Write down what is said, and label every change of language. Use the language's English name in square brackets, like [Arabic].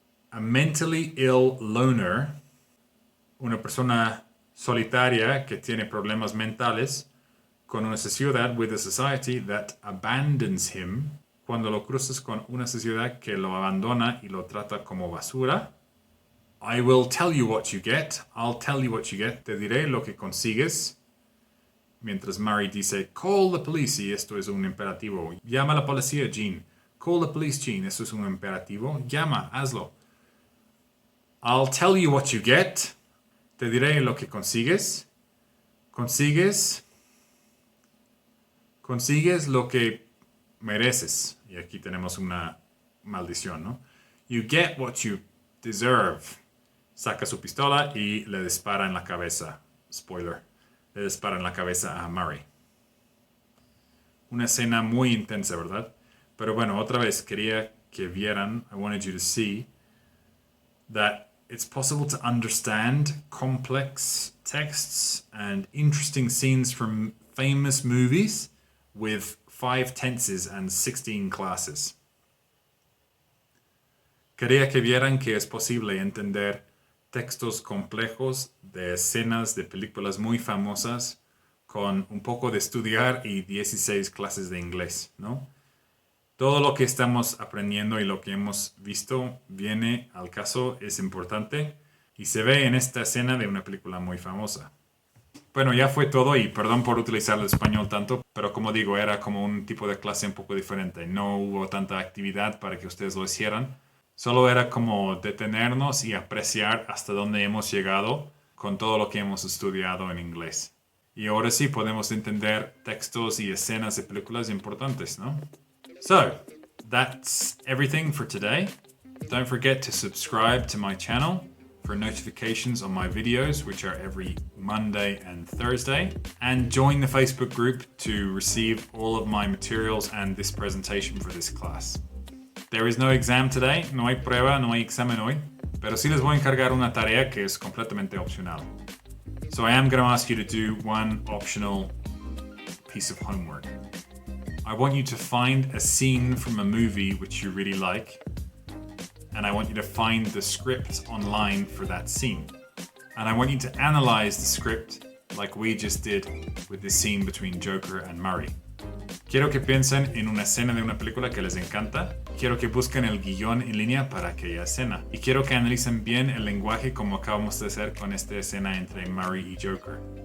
[English] A mentally ill loner. [Spanish] Una persona solitaria que tiene problemas mentales con una sociedad [English] with a society that abandons him. [Spanish] Cuando lo cruzas con una sociedad que lo abandona y lo trata como basura. [English] I will tell you what you get. I'll tell you what you get. [Spanish] Te diré lo que consigues. Mientras Murray dice, [English] call the police. [Spanish] Y esto es un imperativo. Llama a la policía, Gene. [English] Call the police, Gene. [Spanish] Eso es un imperativo. Llama, hazlo. [English] I'll tell you what you get. [Spanish] Te diré lo que consigues. Consigues lo que mereces. Y aquí tenemos una maldición, ¿no? [English] You get what you deserve. [Spanish] Saca su pistola y le dispara en la cabeza. [English] Spoiler. [Spanish] Le dispara en la cabeza a Murray. Una escena muy intensa, ¿verdad? Pero bueno, otra vez quería que vieran, [English] I wanted you to see that it's possible to understand complex texts and interesting scenes from famous movies with 5 tenses and 16 classes. [Spanish] Quería que vieran que es posible entender textos complejos de escenas de películas muy famosas con un poco de estudiar y 16 clases de inglés, ¿no? Todo lo que estamos aprendiendo y lo que hemos visto viene al caso, es importante y se ve en esta escena de una película muy famosa. Bueno, ya fue todo y perdón por utilizar el español tanto, pero como digo, era como un tipo de clase un poco diferente. No hubo tanta actividad para que ustedes lo hicieran. Solo era como detenernos y apreciar hasta dónde hemos llegado con todo lo que hemos estudiado en inglés. Y ahora sí podemos entender textos y escenas de películas importantes, ¿no? [English] So, that's everything for today. Don't forget to subscribe to my channel for notifications on my videos, which are every Monday and Thursday. And join the Facebook group to receive all of my materials and this presentation for this class. There is no exam today, [Spanish] no hay prueba, no hay examen hoy, pero sí les voy a encargar una tarea que es completamente opcional. [English] So I am going to ask you to do one optional piece of homework. I want you to find a scene from a movie which you really like, and I want you to find the script online for that scene. And I want you to analyze the script like we just did with the scene between Joker and Murray. [Spanish] Quiero que piensen en una escena de una película que les encanta. Quiero que busquen el guión en línea para aquella escena. Y quiero que analicen bien el lenguaje como acabamos de hacer con esta escena entre Murray y Joker.